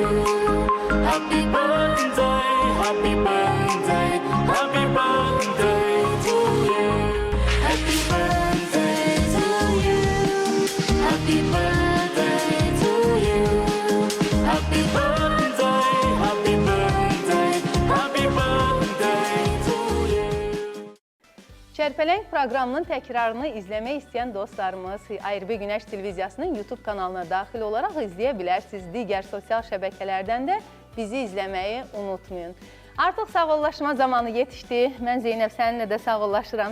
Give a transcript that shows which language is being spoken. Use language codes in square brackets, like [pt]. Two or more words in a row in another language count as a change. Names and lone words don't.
[en] Happy birthday, happy birthday, happy birthday to you. Happy birthday to you. Happy birthday to you. Happy birthday, happy birthday, happy birthday to you. [az] Çərpələng proqramının təkrarını izləmək istəyən dostlarımız ARB Günəş televiziyasının YouTube kanalına daxil olaraq izləyə bilərsiniz. Digər sosial şəbəkələrdən də bizi izləməyi unutmayın. Artıq sağollaşma zamanı yetişdi. Mən Zeynəb səninlə də sağollaşıram.